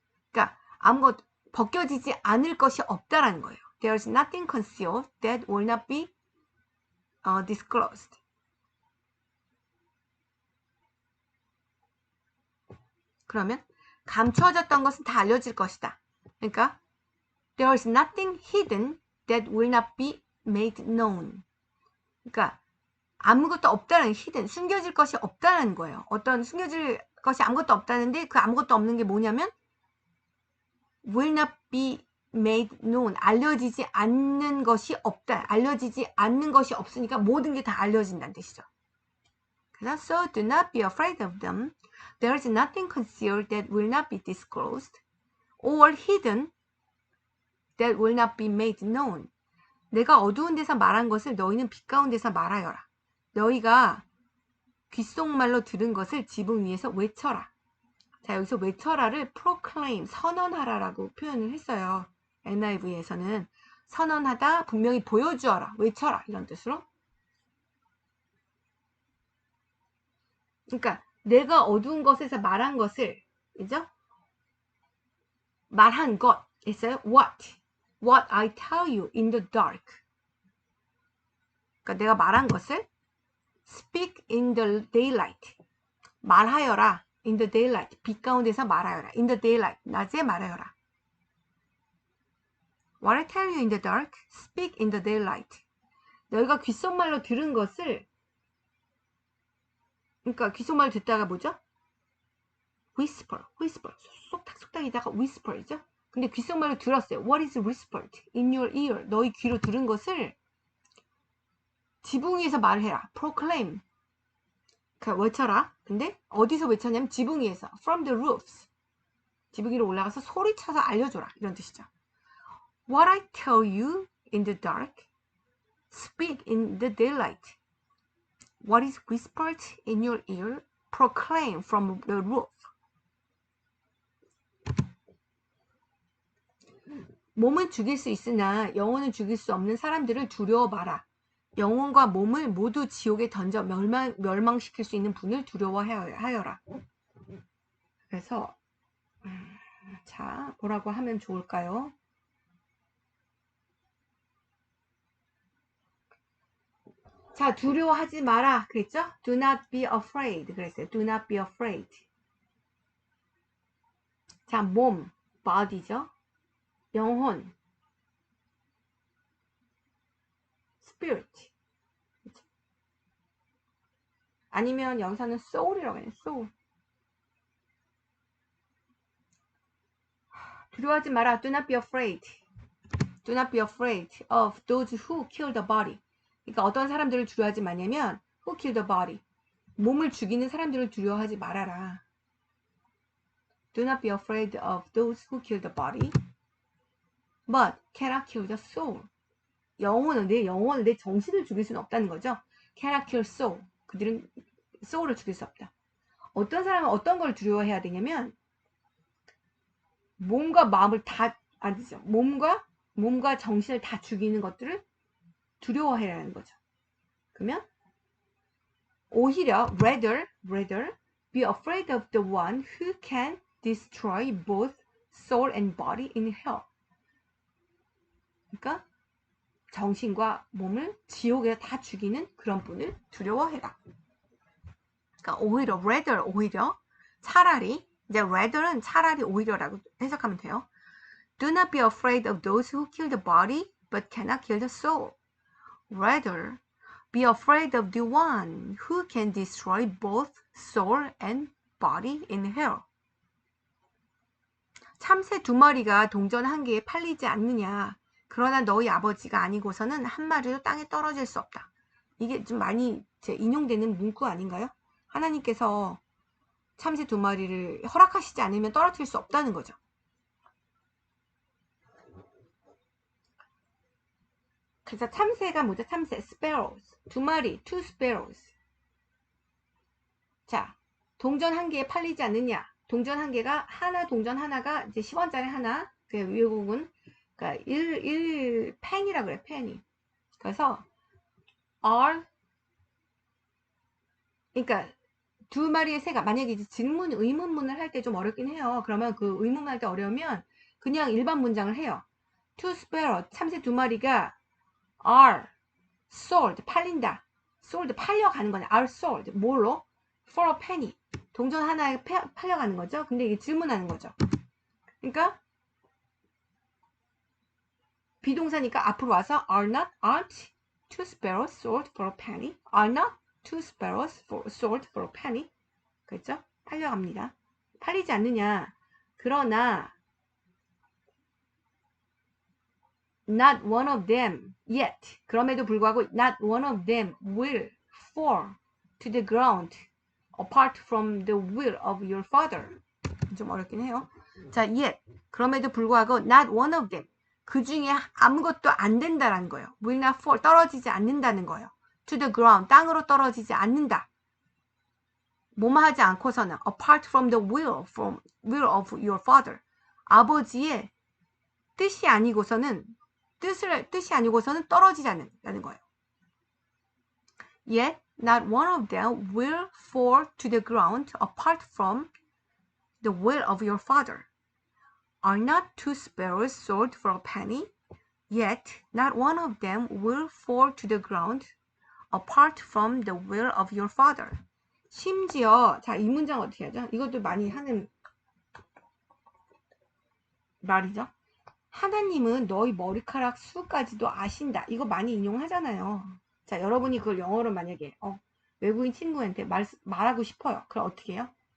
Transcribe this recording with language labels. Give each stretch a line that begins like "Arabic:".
Korean: 그러니까 아무것도 벗겨지지 않을 것이 없다라는 거예요.
English: There is nothing concealed that will not be disclosed.
Korean: 그러면 감추어졌던 것은 다 알려질 것이다.
English: 그러니까 There is nothing hidden that will not be made known.
Korean: 그러니까 아무것도 없다는 hidden, 숨겨질 것이 없다는 거예요. 어떤 숨겨질 것이 아무것도 없다는데 그 아무것도 없는 게 뭐냐면
English: will not be made known,
Korean: 알려지지 않는 것이 없다. 알려지지 않는 것이 없으니까 모든 게 다 알려진다는 뜻이죠.
English: 그래서 so do not be afraid of them. There is nothing concealed that will not be disclosed, or hidden that will not be made known.
Korean: 내가 어두운 데서 말한 것을 너희는 빛 가운데서 말하여라. 너희가 귓속말로 들은 것을 지붕 위에서 외쳐라. 자, 여기서 외쳐라를 proclaim, 선언하라라고 표현을 했어요. NIV에서는 선언하다, 분명히 보여주어라, 외쳐라 이런 뜻으로. 그러니까 내가 어두운 것에서 말한 것을, 그죠? 말한 것 있어요.
English: What I tell you in the dark.
Korean: 그러니까 내가 말한 것을
English: speak in the daylight.
Korean: 말하여라.
English: in the daylight.
Korean: 빛 가운데서 말하여라. in the daylight. 낮에 말하여라.
English: What I tell you in the dark, speak in the daylight.
Korean: 너희가 귓속말로 들은 것을, 그러니까 귓속말로 듣다가 뭐죠?
English: whisper.
Korean: 속닥속닥이다가 whisper이죠? 근데 귓속말로 들었어요.
English: What is whispered in your ear?
Korean: 너희 귀로 들은 것을 지붕 위에서 말해라. proclaim. 그러니까 외쳐라. 근데 어디서 외쳤냐면 지붕 위에서.
English: from the roofs.
Korean: 지붕 위로 올라가서 소리쳐서 알려줘라. 이런 뜻이죠.
English: What I tell you in the dark, speak in the daylight. What is whispered in your ear, proclaim from the roof.
Korean: 몸은 죽일 수 있으나 영혼은 죽일 수 없는 사람들을 두려워 마라. 영혼과 몸을 모두 지옥에 던져 멸망시킬 수 있는 분을 두려워하여라. 그래서 자, 뭐라고 하면 좋을까요? 자, 두려워하지 마라 그랬죠?
English: Do not be afraid
Korean: 그랬어요.
English: Do not be afraid.
Korean: 자, 몸, body죠. 영혼, spirit. 그렇죠? 아니면 여기서는 soul이라고 해요.
English: soul.
Korean: 두려워하지 마라.
English: Do not be afraid. Do not be afraid of those who kill the body.
Korean: 그러니까 어떤 사람들을 두려워하지 마냐면
English: who kill the body.
Korean: 몸을 죽이는 사람들을 두려워하지 말아라.
English: Do not be afraid of those who kill the body. But cannot kill the soul.
Korean: 영혼은 내 정신을 죽일 수는 없다는 거죠.
English: Cannot kill soul.
Korean: 그들은 soul을 죽일 수 없다. 어떤 사람은 어떤 걸 두려워해야 되냐면 몸과 마음을 다 아니죠. 몸과 정신을 다 죽이는 것들을 두려워해야 하는 거죠. 그러면 오히려
English: rather be afraid of the one who can destroy both soul and body in hell.
Korean: 그러니까 정신과 몸을 지옥에서 다 죽이는 그런 분을 두려워해라. 그러니까 오히려 rather 오히려 차라리 이제 rather는 차라리 오히려라고 해석하면 돼요.
English: Do not be afraid of those who kill the body but cannot kill the soul. Rather be afraid of the one who can destroy both soul and body in hell.
Korean: 참새 2마리가 동전 1개에 팔리지 않느냐. 그러나 너희 아버지가 아니고서는 한 마리도 땅에 떨어질 수 없다. 이게 좀 많이 인용되는 문구 아닌가요? 하나님께서 참새 2마리를 허락하시지 않으면 떨어뜨릴 수 없다는 거죠. 그래서 참새가 뭐죠? 참새, sparrows. 2마리, 2 sparrows. 자, 동전 1개에 팔리지 않느냐. 동전 1개가 동전 하나가 이제 10원짜리 하나. 그 외국은 그러니까 1 펜이라고 그래, 펜이. 그래서 그러니까 2마리의 새가 만약에 이제 의문문을 할 때 좀 어렵긴 해요. 그러면 그 의문문 할 때 어려우면 그냥 일반 문장을 해요.
English: Two sparrows,
Korean: 참새 2마리가
English: are sold,
Korean: 팔린다. sold, 팔려가는 거네.
English: are sold,
Korean: 뭘로?
English: for a penny.
Korean: 동전 하나에 팔려가는 거죠. 근데 이게 질문하는 거죠. 그러니까 비동사니까 앞으로 와서
English: aren't two sparrows sold for a penny? Are not two sparrows sold for a penny?
Korean: 그렇죠? 팔려갑니다. 팔리지 않느냐.
English: 그러나 not one of them yet.
Korean: 그럼에도 불구하고
English: not one of them will fall to the ground apart from the will of your father.
Korean: 좀 어렵긴 해요. 자, yet 그럼에도 불구하고
English: not one of them
Korean: 그 중에 아무것도 안 된다라는 거예요.
English: will not fall
Korean: 떨어지지 않는다는 거예요.
English: to the ground
Korean: 땅으로 떨어지지 않는다. 뭐만 하지 않고서는
English: apart from the will of your father
Korean: 아버지의 뜻이 아니고서는 뜻이 아니고서는 떨어지지 않는다는 거예요.
English: Yet not one of them will fall to the ground apart from the will of your father. Are not two sparrows sold for a penny? Yet not one of them will fall to the ground apart from the will of your father.
Korean: 심지어 자, 이 문장 어떻게 하죠? 이것도 많이 하는 말이죠. 하나님은 너희 머리카락 수까지도 아신다. 이거 많이 인용하잖아요. 자, 여러분이 그걸 영어로 만약에 외국인 친구한테 말하고 싶어요. 그럼 어떻게 해요?